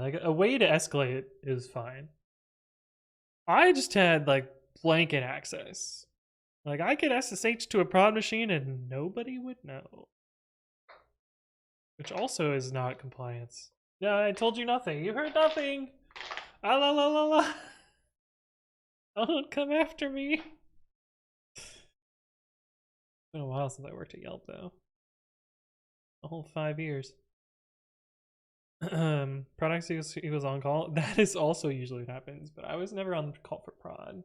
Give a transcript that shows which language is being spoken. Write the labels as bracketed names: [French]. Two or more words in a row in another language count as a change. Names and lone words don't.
[English] Like a way to escalate is fine. I just had like blanket access. Like, I could SSH to a prod machine and nobody would know. Which also is not compliance. Yeah, I told you nothing. You heard nothing. Ah, la la la la. Don't come after me. It's been a while since I worked at Yelp, though. A whole 5 years. Products equals on call. That is also usually what happens, but I was never on call for prod.